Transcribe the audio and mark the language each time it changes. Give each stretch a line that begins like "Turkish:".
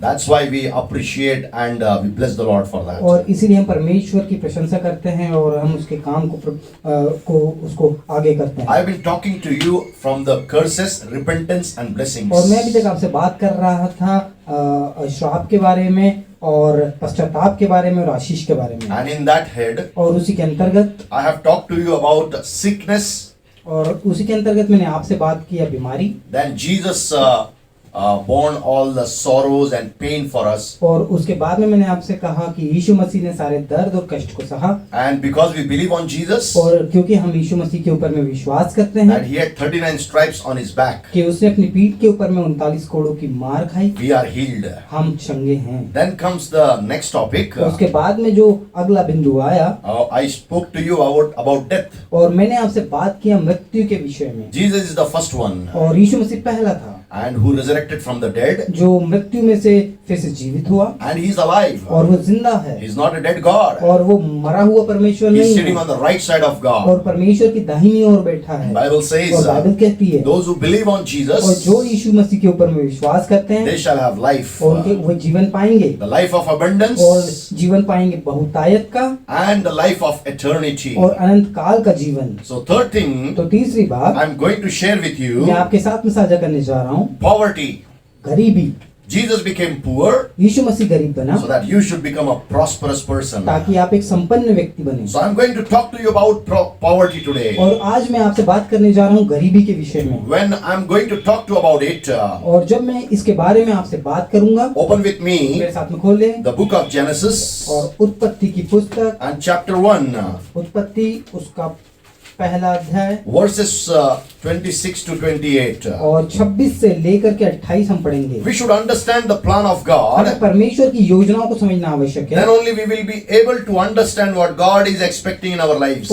English: That's why we appreciate and we bless the Lord for that.
Hindi: और इसीलिए हम परमेश्वर की प्रशंसा करते हैं और हम उसके काम उसको आगे करते हैं।
English: I've been talking to you from the curses, repentance and blessings.
Hindi: और मैं अभी तक आपसे बात कर रहा था श्राप के बारे में और पश्चाताप के बारे में और आशीष के बारे में।
English: And in that head,
Hindi: और उसी के अंतर्गत
English: I have talked to you about sickness.
Hindi: और उसी के अंतर्गत मैंने आपसे बात किया बीमारी।
English: Then Jesus borne all the sorrows and pain for us.
Hindi: और उसके बाद में मैंने आपसे कहा कि यीशु मसीह ने सारे दर्द और कष्ट को सहा।
English: And because we believe on Jesus,
Hindi: और क्योंकि हम यीशु मसीह के ऊपर में विश्वास करते हैं
English: that He had 39 stripes on His back,
Hindi: कि उसने अपनी पीठ के ऊपर में 39 कोड़ों की मार खाई,
English: we are healed.
Hindi: हम चंगे हैं।
English: Then comes the next topic.
Hindi: उसके बाद में जो अगला बिंदु आया,
English: I spoke to you about death.
Hindi: और मैंने आपसे बात किया मृत्यु के विषय में।
English: Jesus is the first one,
Hindi: और यीशु मसीह पहला था
English: and who resurrected from the dead,
Hindi: जो मृत्यु में से फिर से जीवित हुआ,
English: and He is alive.
Hindi: और वो जिंदा है,
English: He is not a dead God.
Hindi: और वो मरा हुआ परमेश्वर
English: He is
Hindi: नहीं
English: sitting
Hindi: है,
English: on the right side of
Hindi: और
English: God.
Hindi: परमेश्वर की दाहिनी ओर बैठा है।
English: Bible
Hindi: और
English: says,
Hindi: बाइबल कहती है
English: those who believe on
Hindi: और
English: Jesus,
Hindi: जो यीशु मसीह के ऊपर में विश्वास करते हैं
English: they shall have life,
Hindi: और उनके वो जीवन पाएंगे,
English: the life of abundance
Hindi: और जीवन पाएंगे बहुतायत का
English: and the life of eternity.
Hindi: और अनंत काल का जीवन।
English: So third thing
Hindi: तो तीसरी बात
English: I'm going to share with you,
Hindi: मैं आपके साथ में साझा करने जा रहा हूँ,
English: poverty.
Hindi: गरीबी।
English: Jesus became poor
Hindi: यीशु मसीह गरीब बना
English: so that you should become a prosperous person.
Hindi: ताकि आप एक संपन्न व्यक्ति बने।
English: So I'm going to talk to you about poverty today.
Hindi: और आज मैं आपसे बात करने जा रहा हूँ गरीबी के विषय में।
English: When I'm going to talk to about it,
Hindi: और जब मैं इसके बारे में आपसे बात करूंगा,
English: open with me
Hindi: मेरे साथ में खोल लें
English: the book of Genesis
Hindi: और उत्पत्ति की पुस्तक,
English: and chapter 1,
Hindi: उत्पत्ति उसका पहला अध्याय
English: verses 26 to 28.
Hindi: और 26 से लेकर के 28 हम पढ़ेंगे।
English: We should understand the plan of God.
Hindi: हमें परमेश्वर की योजनाओं को समझना आवश्यक है,
English: Then only we will be able to understand what God is expecting in our lives.